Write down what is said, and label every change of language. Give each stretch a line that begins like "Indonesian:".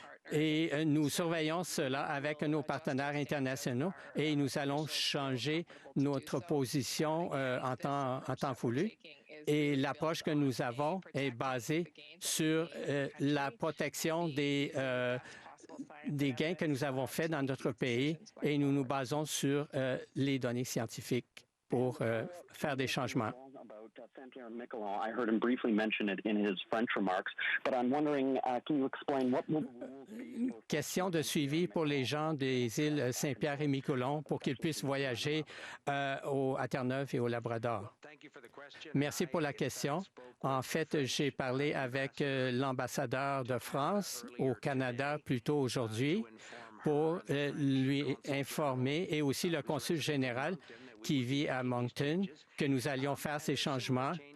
French: Et nous surveillons cela avec nos partenaires internationaux et nous allons changer notre position en temps voulu. Et l'approche que nous avons est basée sur la protection des gains que nous avons faits dans notre pays et nous nous basons sur les données scientifiques pour faire des changements.
English: I heard him briefly mention it in his French remarks, but I'm wondering, can you explain what will...
French: Question de suivi pour les gens des îles Saint-Pierre et Miquelon pour qu'ils puissent voyager à Terre-Neuve et au Labrador. Merci pour la question. En fait, j'ai parlé avec l'ambassadeur de France au Canada plus tôt aujourd'hui pour lui informer et aussi le consul général qui vit à Moncton, que nous allions faire ces changements.